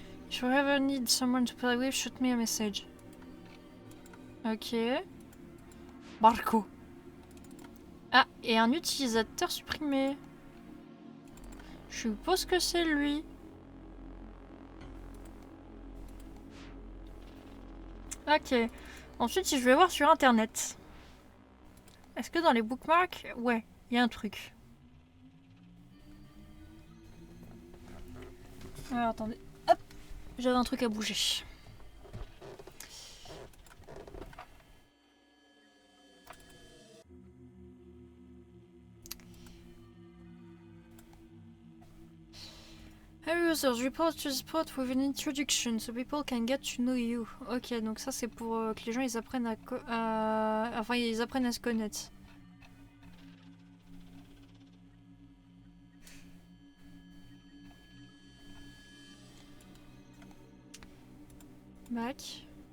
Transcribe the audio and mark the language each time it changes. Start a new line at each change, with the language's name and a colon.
English: If you ever need someone to play with, shoot me a message.
French: Ok. Marco. Ah, et un utilisateur supprimé. Je suppose que c'est lui. Ok. Ensuite, je vais voir sur internet. Est-ce que dans les bookmarks... Ouais, il y a un truc. Alors, attendez. Hop. J'avais un truc à bouger.
English: Hey users, report to the spot with an introduction so people can get to know you.
French: Ok, donc ça c'est pour que les gens ils apprennent enfin ils apprennent à se connaître.
English: Back.